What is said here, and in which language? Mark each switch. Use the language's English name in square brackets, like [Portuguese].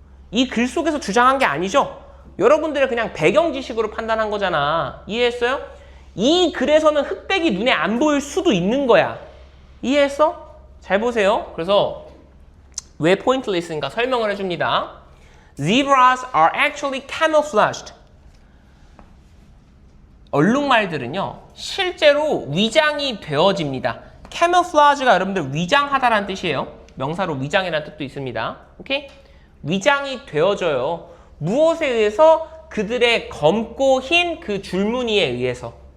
[Korean] 이 글 속에서 주장한 게 아니죠. 여러분들의 그냥 배경 지식으로 판단한 거잖아. 이해했어요? 이 글에서는 흑백이 눈에 안 보일 수도 있는 거야. 이해했어? 잘 보세요. 그래서 왜 포인트리스인가 설명을 해줍니다. [English] Zebras are actually camouflaged. [Korean] 얼룩말들은요, 실제로 위장이 되어집니다. camouflage가 여러분들 위장하다라는 뜻이에요. 명사로 위장이라는 뜻도 있습니다. 오케이? 위장이 되어져요. 무엇에 의해서? 그들의 검고 흰 그 줄무늬에 의해서.